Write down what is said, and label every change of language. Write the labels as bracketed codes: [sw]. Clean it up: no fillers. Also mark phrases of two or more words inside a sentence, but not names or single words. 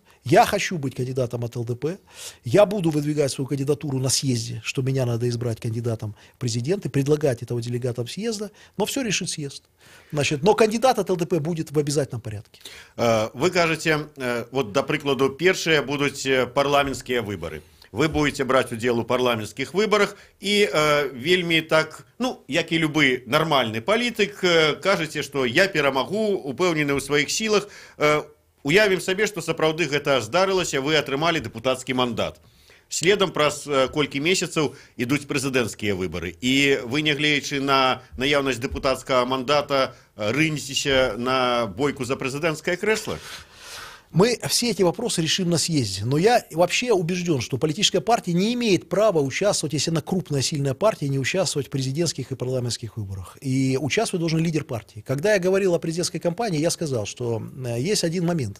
[ru] Я хочу быть кандидатом от ЛДП. Я буду выдвигать свою кандидатуру на съезде, что меня надо избрать кандидатом в президенты, предлагать этого делегатам съезда. Но все решит съезд. Значит, но кандидат от ЛДП будет в обязательном порядке. Вы кажете, вот, [be] до прикладу, [ru] первые будут парламентские выборы. Вы будете брать удел у парламентских выборах [be] и вельми так, ну, як і любы нормальный палітык, кажете, что я перамагу, упэўнены ў сваіх сілах. Уявім сабе, што сапраўды гэта здарылася, вы атрымалі дэпутацкі мандат. Следам праз колькі месяцаў ідуць прэзідэнцкія выбары. І вы, нягледзячы на наяўнасць дэпутацкага мандата, рынецеся на бойку за прэзідэнцкае крэсла? [ru] Мы все эти вопросы решим на съезде. Но я вообще убежден, что политическая партия не имеет права участвовать, если она крупная, сильная партия, не участвовать в президентских и парламентских выборах. И участвовать должен лидер партии. Когда я говорил о президентской кампании, я сказал, что есть один момент.